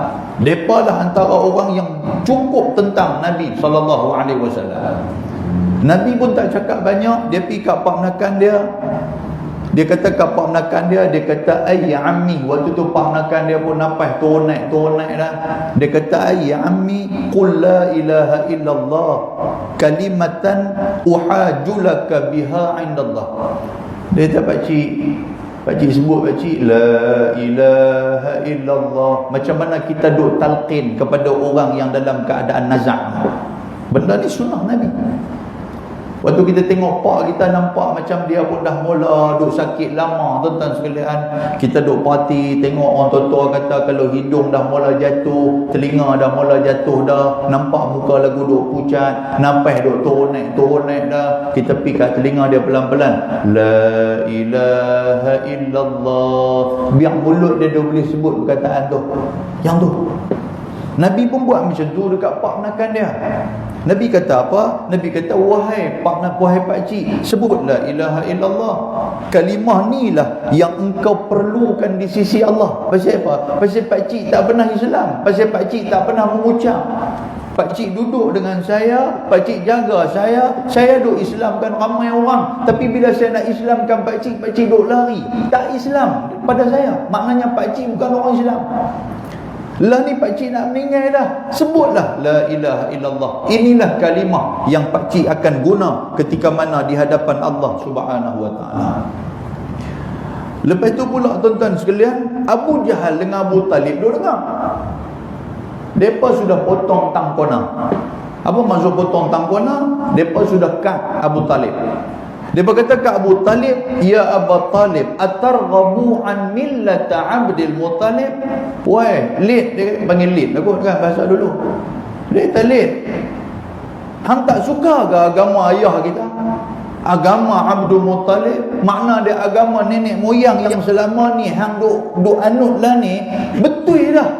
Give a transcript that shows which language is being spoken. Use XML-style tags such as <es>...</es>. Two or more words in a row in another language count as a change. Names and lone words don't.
<ms>Mereka lah antara orang yang cukup tentang Nabi SAW. Nabi pun tak cakap banyak. Dia pergi kat pak menakan dia. Dia kata kat pak menakan dia, dia kata</ms> <ar>أي عمي.</ar> <ms>Waktu tu pak menakan dia pun napas turun naik dah. Dia kata</ms> <ar>أي عمي قل لا إله إلا الله كلمة أحاج لك بها عند الله.</ar> <ms>Dia kata pakcik sebut pakcik</ms> <ar>لا إله إلا الله.</ar> <ms>Macam mana kita duk talqin kepada orang yang dalam keadaan nazak. Benda ni sunnah Nabi. Waktu kita tengok pak kita nampak macam dia pun dah mula duk sakit lama, tuan-tuan sekalian, kita duk parti tengok orang tua-tua kata kalau hidung dah mula jatuh, telinga dah mula jatuh dah, nampak muka lagu duk pucat, nafas duk turun naik dah, kita pergi kat telinga dia pelan-pelan,</ms> <ar>لا إله إلا الله,</ar> <ms>biar mulut dia boleh sebut perkataan tu. Yang tu Nabi pun buat macam tu dekat pak menakan dia. Nabi kata apa? Nabi kata wahai pakcik, sebut</ms> <ar>لا إله إلا الله.</ar> <ms>Kalimah ni lah yang engkau perlukan di sisi Allah. Pasal apa? Pasal pakcik tak pernah Islam, pasal pakcik tak pernah mengucap. Pakcik duduk dengan saya, pakcik jaga saya duk Islamkan ramai orang, tapi bila saya nak Islamkan pakcik duk lari, tak Islam pada saya. Maknanya pakcik bukan orang Islam. Lah ni pakcik nak meninggal dah, sebutlah</ms> <ar>لا إله إلا الله.</ar> <ms>Inilah kalimah yang pakcik akan guna ketika mana di hadapan Allah</ms> <ar>سبحانه وتعالى.</ar> <ms>Lepas tu pula tuan-tuan sekalian, Abu Jahal dengan Abu Talib duk dengar. Depa sudah potong tangkona. Apa maksud potong tangkona? Depa sudah cut Abu Talib. Dia berkata ke Abu Talib, ya Abu Talib,</ms> <ar>أترغب عن ملة</ar> <ms>Abdul Muttalib? Wah, lid, dia panggil lid aku kan bahasa dulu. Dia kata lid, hang tak suka ke agama ayah kita? Agama Abdul Muttalib, makna dia agama nenek moyang yang selama ni hang duk anut lah ni, betul dah.</ms>